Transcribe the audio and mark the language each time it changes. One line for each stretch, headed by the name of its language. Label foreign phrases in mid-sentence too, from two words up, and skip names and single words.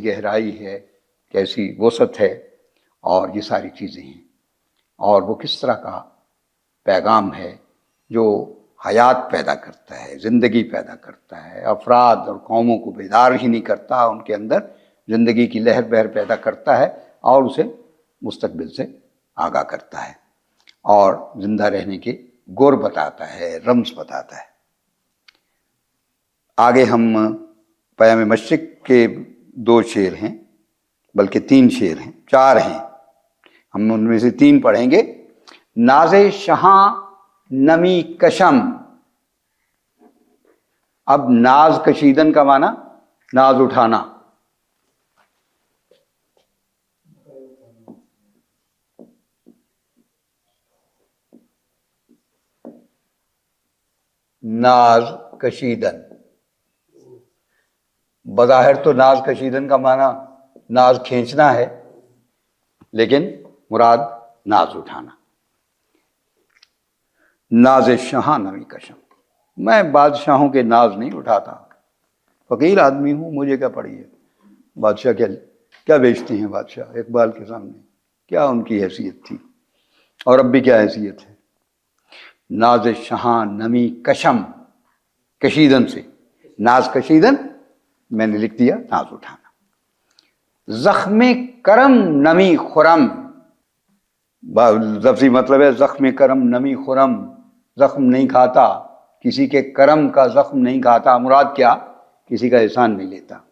Urdu: گہرائی ہے، کیسی وسعت ہے، اور یہ ساری چیزیں ہیں، اور وہ کس طرح کا پیغام ہے جو حیات پیدا کرتا ہے، زندگی پیدا کرتا ہے، افراد اور قوموں کو بیدار ہی نہیں کرتا، ان کے اندر زندگی کی لہر بہر پیدا کرتا ہے اور اسے مستقبل سے آگاہ کرتا ہے اور زندہ رہنے کے گر بتاتا ہے، رمز بتاتا ہے۔ آگے ہم پیام مشرق کے 2 شعر ہیں، بلکہ 3 شعر ہیں، 4 ہیں، ہم ان میں سے 3 پڑھیں گے۔
Persian: ناز شہاں نمی کشم،
Urdu: اب
Persian: ناز کشیدن
Urdu: کا معنی ناز اٹھانا،
Persian: ناز کشیدن،
Urdu: بظاہر تو
Persian: ناز کشیدن
Urdu: کا معنی ناز کھینچنا ہے، لیکن مراد ناز اٹھانا۔
Persian: ناز شہاں نمی کشم،
Urdu: میں بادشاہوں کے ناز نہیں اٹھاتا، فقیر آدمی ہوں، مجھے کیا پڑی ہے، بادشاہ کیا بیچتے ہیں بادشاہ اقبال کے سامنے، کیا ان کی حیثیت تھی اور اب بھی کیا حیثیت ہے۔
Persian: ناز شہاں نمی کشم،
Urdu: کشیدن سے،
Persian: ناز کشیدن
Urdu: میں نے لکھ دیا ناز اٹھانا۔
Persian: زخم کرم نمی خرم،
Urdu: لفظی مطلب ہے
Persian: زخم کرم نمی خرم،
Urdu: زخم نہیں کھاتا، کسی کے کرم کا زخم نہیں کھاتا، مراد کیا، کسی کا احسان نہیں لیتا۔